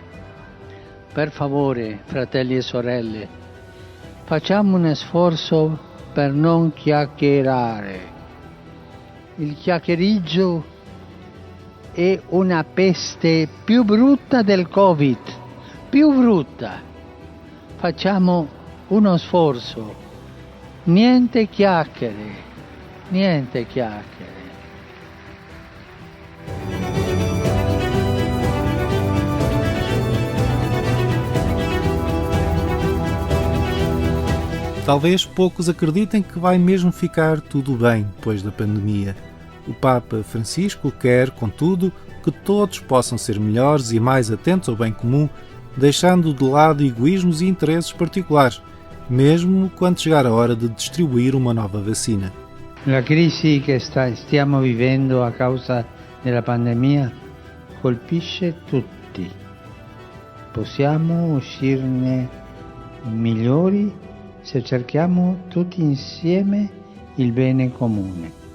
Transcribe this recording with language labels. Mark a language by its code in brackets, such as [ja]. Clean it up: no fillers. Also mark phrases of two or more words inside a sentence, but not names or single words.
[it] Per favore, fratelli e sorelle, facciamo un sforzo per non chiacchierare. Il chiacchieriggio è una peste più brutta del Covid, più brutta. Facciamo uno sforzo. Niente chiacchiere. [pt] Talvez poucos acreditem que vai mesmo ficar tudo bem depois da pandemia. O Papa Francisco quer, contudo, que todos possam ser melhores e mais atentos ao bem comum, deixando de lado egoísmos e interesses particulares, mesmo quando chegar a hora de distribuir uma nova vacina. [it] La crisi che stiamo vivendo a causa della pandemia colpisce tutti. Possiamo uscirne migliori se cerchiamo tutti insieme il bene comune.